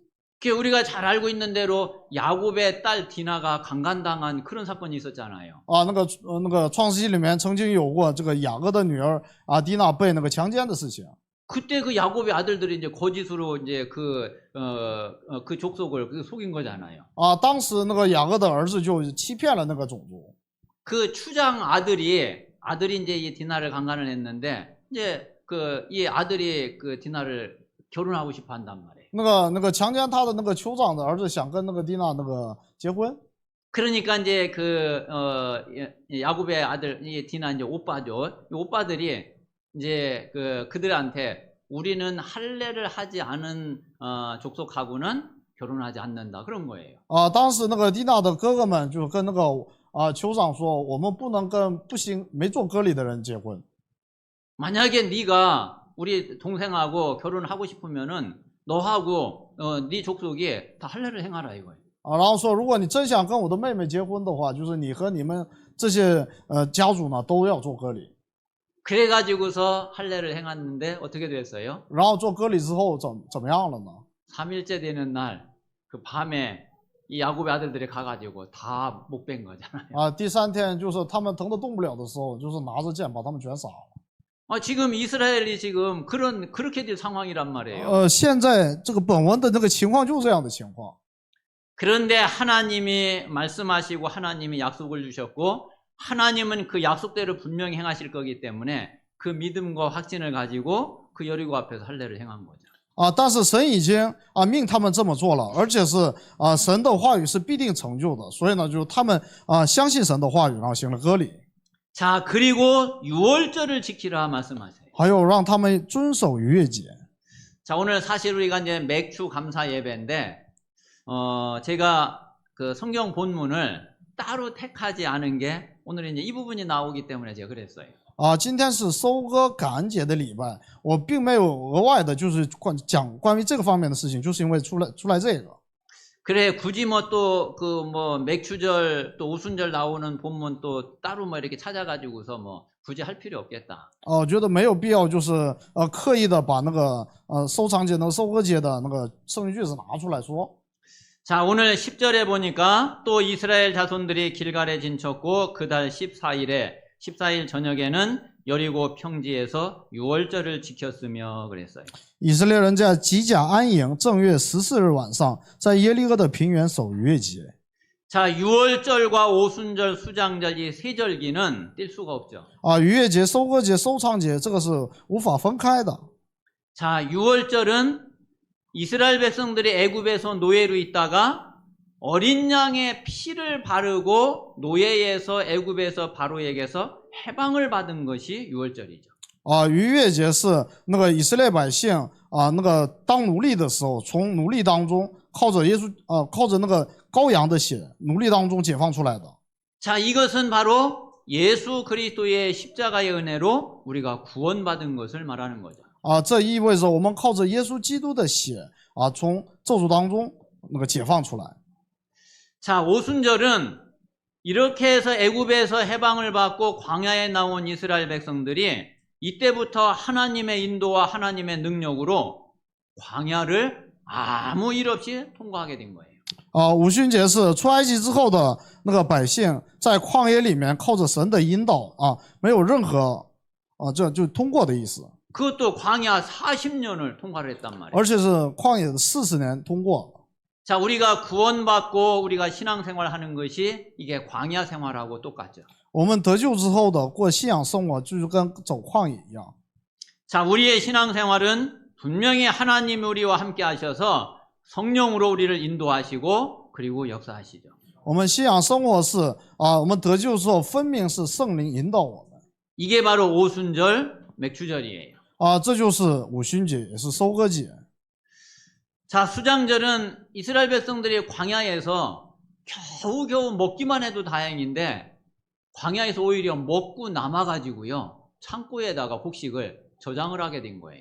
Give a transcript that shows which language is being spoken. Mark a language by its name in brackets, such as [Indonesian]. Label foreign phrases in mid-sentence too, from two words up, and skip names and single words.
[Korean] 그 우리가 잘 알고 있는 대로 야곱의 딸 디나가 강간당한 그런 사건이 있었잖아요. [Chinese] 那个创世纪里面曾经有过这个雅各的女儿迪娜被那个强奸的事情。 [Korean] 그때 그 야곱의 아들들이 이제 거짓으로 이제 그 족속을 속인 거잖아요. [Chinese] 当时那个雅各的儿子就欺骗了那个种族。 [Korean] 그 추장 아들이 이제 이 디나를 강간을 했는데 이제 이 아들이 그 디나를 결혼하고 싶어 한단 말이에요. [Chinese] 那个强奸他的那个酋长的儿子想跟那个蒂娜那个结婚。 [Korean] 그러니까 이제 야곱의 아들 이 디나 이제 오빠죠. 이 오빠들이 이제 그들한테 우리는 할례를 하지 않은 족속하고는 결혼하지 않는다 그런 거예요. [Chinese] 当时那个蒂娜的哥哥们就跟那个酋长说，我们不能跟没做割礼的人结婚。 [Korean] 만약에 네가 우리 동생하고 결혼하고 싶으면은 너하고 네 족속이 다 할례를 행하라 이거예요. [Chinese] 然后说，如果你真想跟我的妹妹结婚的话，就是你和你们这些家族呢都要做割礼。 [Korean] 그래가지고서 할례를 행했는데 어떻게 됐어요? [Chinese] 然后做割礼之后怎么样了呢？ [Korean] 3일째 되는 날 그 밤에 이 야곱의 아들들이 가가지고 다 못 뺀 거잖아요. [Chinese] 第3天就是他们疼得动不了的时候，就是拿着剑把他们全杀了。 [Korean] 지금 이스라엘이 지금 그렇게 될 상황이란 말이에요. [Chinese] 现在这个本文的这个情况就是这样的情况。 [Korean] 그런데 하나님이 말씀하시고 하나님이 약속을 주셨고 하나님은 그 약속대로 분명히 행하실 거기 때문에 그 믿음과 확신을 가지고 그 여리고 앞에서 할례를 행한 거죠. [Chinese] 但是神已经命他们这么做了，而且是神的话语是必定成就的，所以呢，就是他们相信神的话语，然后行了割礼。 [Korean] 자, 그리고 유월절을 지키라 말씀하세요. [Chinese] 还有让他们遵守逾越节。 [Korean] 자, 오늘 사실 우리가 이제 맥주 감사 예배인데 제가 그 성경 본문을 따로 택하지 않은 게 오늘 이제 이 부분이 나오기 때문에 제가 그랬어요. [Chinese] 今天是收割感恩节的礼拜，我并没有额外的，就是讲关于这个方面的事情，就是因为出来这个。 [Korean] 그래 굳이 뭐 또 맥주절 또 오순절 나오는 본문 또 따로 뭐 이렇게 찾아가지고서 뭐 굳이 할 필요 없겠다. [Chinese] 我觉得没有必要，就是刻意的把那个收藏节、那个收割节的那个圣经句子拿出来说。 [Korean] 자, 오늘 10절에 보니까 또 이스라엘 자손들이 길갈에 진쳤고 그달 14일 저녁에는 여리고 평지에서 유월절을 지켰으며 그랬어요. [Chinese] 以色列人在吉甲安营，正月14日晚上，在耶利哥的平原守逾越节。 [Korean] 자, 유월절과 오순절, 수장절 이 세 절기는 뗄 수가 없죠. [Chinese] 逾越节、收割节、收藏节，这个是无法分开的。 [Korean] 자, 유월절은 이스라엘 백성들이 애굽에서 노예로 있다가 어린 양의 피를 바르고 노예에서 애굽에서 바로에게서 해방을 받은 것이 유월절이죠. [Chinese] 逾越节是那个以色列百姓那个当奴隶的时候，从奴隶当中靠着那个羔羊的血，奴隶当中解放出来的。 [Korean] 자, 이것은 바로 예수 그리스도의 십자가의 은혜로 우리가 구원받은 것을 말하는 거죠. [Chinese] 这意味着我们靠着耶稣基督的血从咒诅当中解放出来。 [Korean] 자, 오순절은 이렇게 해서 애굽에서 해방을 받고 광야에 나온 이스라엘 백성들이 이때부터 하나님의 인도와 하나님의 능력으로 광야를 아무 일 없이 통과하게 된 거예요. [Chinese] 五旬节是出埃及之后的百姓在旷野里面靠着神的引导没有任何这就通过的意思。 [Korean] 그것도 광야 40년을 통과를 했단 말이에요. [Chinese] 而且是旷野的40年通过。 [Korean] 자, 우리가 구원받고 우리가 신앙생활하는 것이 이게 광야 생활하고 똑같죠. [Chinese] 我们得救之后的过信仰生活就是跟走旷野一样。 [Korean] 자, 우리의 신앙생활은 분명히 하나님이 우리와 함께 하셔서 성령으로 우리를 인도하시고 그리고 역사하시죠. [Chinese] 我们信仰生活是我们得救之后分明是圣灵引导我们。 [Korean] 이게 바로 오순절 맥추절이에요. [Chinese] 这就是五旬节，也是收割节。 [Korean] 자, 수장절은 이스라엘 백성들이 광야에서 겨우겨우 먹기만 해도 다행인데 광야에서 오히려 먹고 남아가지고요 창고에다가 곡식을 저장을 하게 된 거예요.